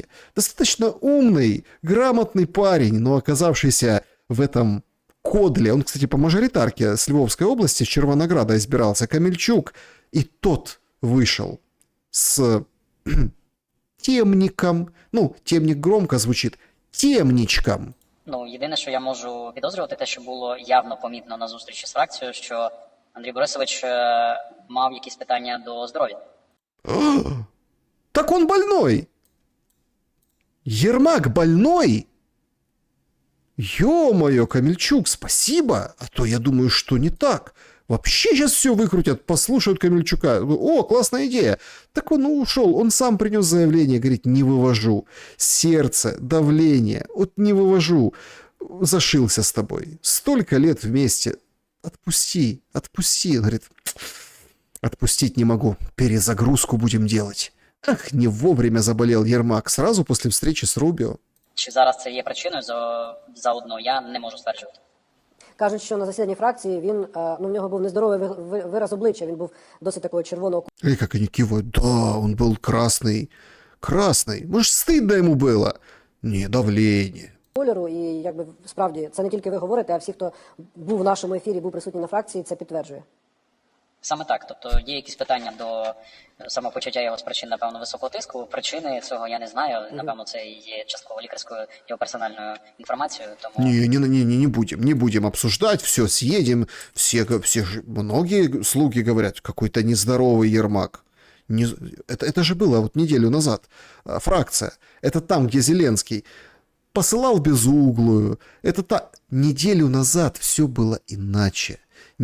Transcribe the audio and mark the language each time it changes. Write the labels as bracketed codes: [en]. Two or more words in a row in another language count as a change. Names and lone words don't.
[ru] Достаточно умный, грамотный парень, но оказавшийся в этом кодле. Он, кстати, по мажоритарке с Львовской области, с Червонограда избирался, Камельчук. И тот вышел с темником. Ну, темник громко звучит. Темничком. [uk] Ну, єдине, що я можу підозрювати, те, що було явно помітно на зустрічі з фракцією, що Андрій Борисович мав якісь питання до здоров'я. [ru] Так он больной! Ермак больной? Ё-моё, Камельчук, спасибо! А то я думаю, что не так. Вообще сейчас все выкрутят, послушают Камельчука. О, классная идея. Так он ушел, он сам принес заявление, говорит, не вывожу. Сердце, давление, вот не вывожу. Зашился с тобой. Столько лет вместе. Отпусти, отпусти. Он говорит, отпустить не могу, перезагрузку будем делать. Ах, не вовремя заболел Ермак, сразу после встречи с Рубио. [uk] Чи зараз це є причиною заодно, я не можу стверджувати. Кажуть, що на засіданні фракції він, в нього був нездоровий вираз обличчя, він був досить такого червоного [ru] И как они кивают, да, он был красный. Красный. Может, стыдно ему было? Не, давление. [uk] кольору. І якби справді це не тільки ви говорите, а всі, хто був в нашому ефірі, був присутній на фракції, це підтверджує. Саме так. Тобто є якісь питання до самопочуття його з причин, напевно, високого тиску. Причини цього я не знаю. Напевно, це є частково лікарською його персональною інформацією. Тому... [ru] Не будем обсуждать, все, съедем. Многие слуги говорят, какой-то нездоровый Ермак. Это же было вот неделю назад. Фракция. Это там, где Зеленский посылал безуглую. Неделю назад все было иначе.